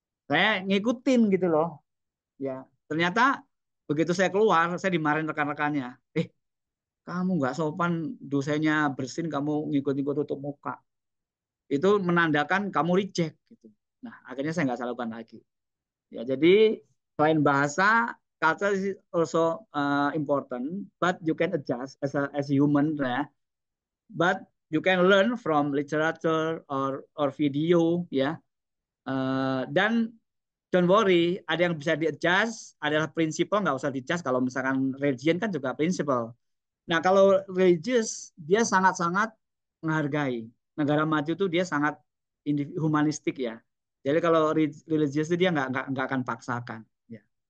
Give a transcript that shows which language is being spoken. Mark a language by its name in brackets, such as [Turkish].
[Indonesian] Saya ngikutin gitu loh. Ya, ternyata begitu saya keluar, saya dimarahin rekan-rekannya. Kamu nggak sopan, dosennya bersin, kamu ngikut-ngikut tutup muka. Itu menandakan kamu reject gitu. Nah, akhirnya saya nggak lakukan lagi. Ya, jadi selain bahasa, [English] culture is also important, but you can adjust as a human, ya. But you can learn from literature or video, ya. [Indonesian] Dan [English] don't worry, [Indonesian] ada yang bisa di-adjust, adalah prinsipal nggak usah di-adjust. Kalau misalkan religion kan juga prinsipal. Nah, kalau religious, dia sangat-sangat menghargai. Negara maju itu dia sangat humanistik, ya. Jadi kalau religious itu dia nggak akan paksakan, ya.